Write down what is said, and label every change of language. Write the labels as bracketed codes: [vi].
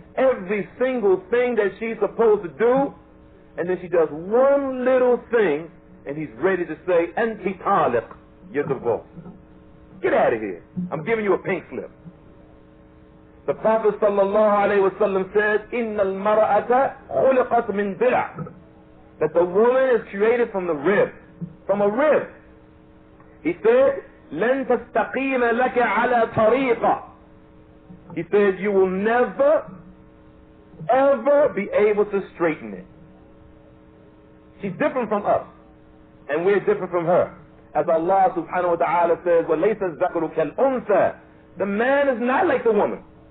[en] Every single thing that she's supposed to do, and then she does one little thing, and he's ready to say, [ar] Anti taliq, [en] you're divorced. Get out of here. I'm giving you a pink slip. The Prophet sallallahu alayhi wa sallam said, [ar] Inna al-mar'ata khuliqat min dila', [en] that the woman is created from the rib, from a rib. [ar] He said, لن تستقيم لك على طريقة. [en] He said, you will never, ever be able to straighten it. She's different from us, and we're different from her. As Allah subhanahu wa ta'ala says, [ar] وَلَيْسَ الذَّكَرُ كَالْأُنثَى, [en] the man is not like the woman.